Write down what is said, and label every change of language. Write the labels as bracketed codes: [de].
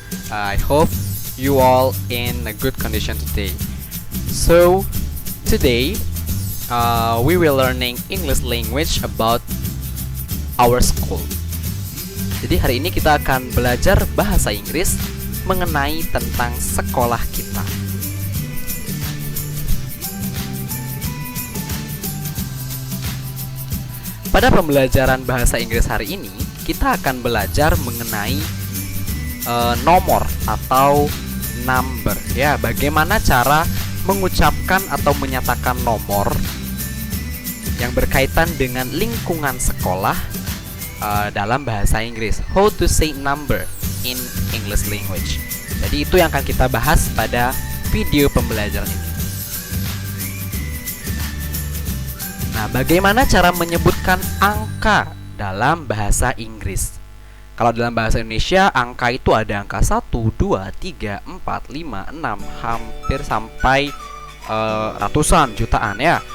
[en] I hope you all in a good condition today. So, today we will learning English language about our school. [id] Jadi hari ini kita akan belajar bahasa Inggris mengenai tentang sekolah kita. Pada pembelajaran bahasa Inggris hari ini, kita akan belajar mengenai nomor atau number. Ya, bagaimana cara mengucapkan atau menyatakan nomor yang berkaitan dengan lingkungan sekolah dalam bahasa Inggris. [en] How to say number in English language. [id] Jadi itu yang akan kita bahas pada video pembelajaran ini. Nah, bagaimana cara menyebutkan angka dalam bahasa Inggris? Kalau dalam bahasa Indonesia, angka itu ada angka 1, 2, 3, 4, 5, 6, hampir sampai ratusan, jutaan ya.